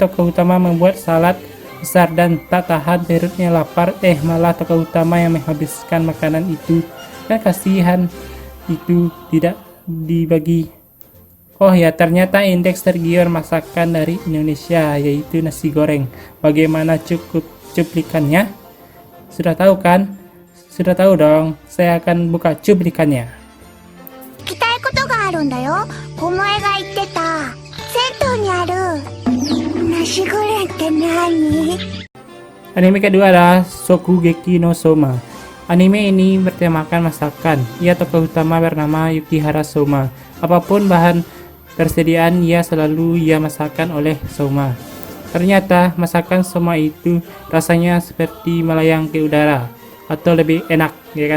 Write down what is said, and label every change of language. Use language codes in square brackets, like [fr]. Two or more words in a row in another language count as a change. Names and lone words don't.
[id] Lalu tokoh utama membuat salad besar dan tak tahan perutnya lapar, malah tokoh utama yang menghabiskan makanan itu, dan kasihan itu tidak dibagi. Oh ya, ternyata indeks tergiur masakan dari Indonesia, yaitu nasi goreng. Bagaimana cuplikannya? Sudah tahu kan? Sudah tahu dong, saya akan buka cuplikannya. [ja] 聞きたいことがあるんだよ。お前が言ってた銭湯にあるナシゴレンって何？ [id] Anime kedua adalah Shokugeki no Soma. Anime ini bertemakan masakan. Ia tokoh utama bernama Yukihara Soma. Apapun bahan persediaan selalu masakan oleh Soma. Ternyata masakan Soma itu rasanya seperti melayang ke udara, atau lebih enak, ya kan?